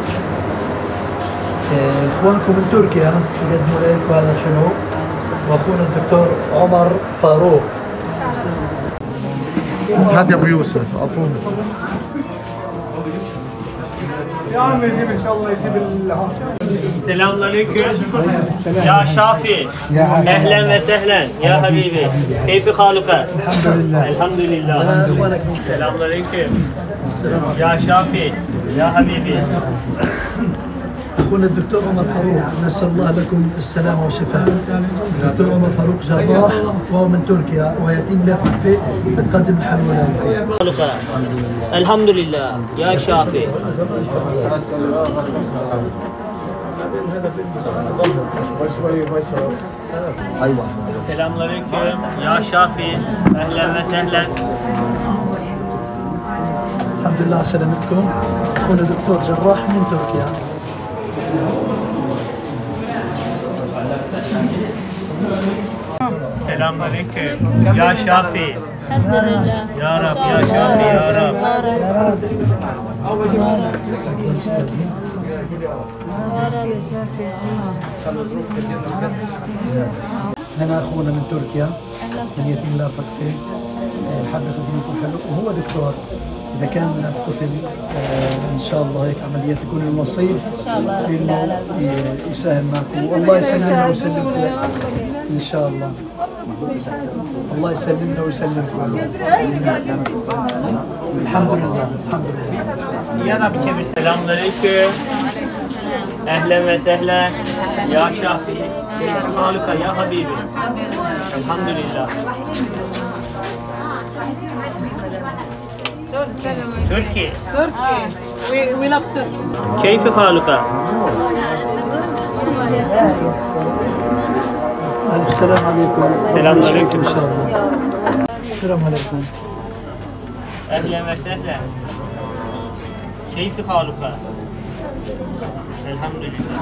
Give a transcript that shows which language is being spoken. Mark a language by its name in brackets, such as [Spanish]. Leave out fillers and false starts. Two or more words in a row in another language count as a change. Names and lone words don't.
[Arabic] اخوانكم من تركيا يقدموا لكم هذا الحلو، واخونا الدكتور عمر فاروق. هات يا ابو يوسف اعطوني. يا عمي يجيب ان شاء الله يجيب [Turkish] Selamünaleyküm. Ya Şafi. [Arabic] أهلا وسهلا. يا حبيبي. كيف حالك. الحمد لله. [Turkish] Elhamdülillah. [Arabic] انا اخوانك من [Turkish] Selamünaleyküm. Ya Şafi. Ya Habibi. [Arabic] اخونا الدكتور عمر فاروق، نسال الله لكم السلامه والشفاء. الدكتور عمر فاروق جراح وهو من تركيا ويتيم لا فقيه، بتقدم الحلوى لكم. Haluka. [Turkish] Elhamdülillah. Ya Şafi. Selamünaleyküm. Ya Şafi. [Arabic] أهلا وسهلا. الحمد لله على سلامتكم. اخونا دكتور جراح من تركيا. [Turkish] Selamünaleyküm. Ya Şafi. Ya Rab, ya Şafi, ya Rab. [Arabic] هنا اخونا من تركيا من يتيم لا فقيه، حابب يخدمكم حلو، وهو دكتور. اذا كان قتل ان شاء الله هيك عمليات يكون النصيب انه يساهم معكم، والله يسلمنا ويسلمكم ان شاء الله. الله يسلمنا ويسلمكم. الحمد لله الحمد لله. [Turkish] Ya Rabbi çevir. Selamünaleyküm. [Arabic] أهلا وسهلا. يا شافي. كيف حالك يا حبيبي. [Turkish] Elhamdülillah. Türkiye. [English] We love Turkey. [Arabic] كيف حالك؟ ألف سلام عليكم. السلام عليكم. إن شاء الله. السلام عليكم. أهلا وسهلا. كيف حالك؟ الحمد لله.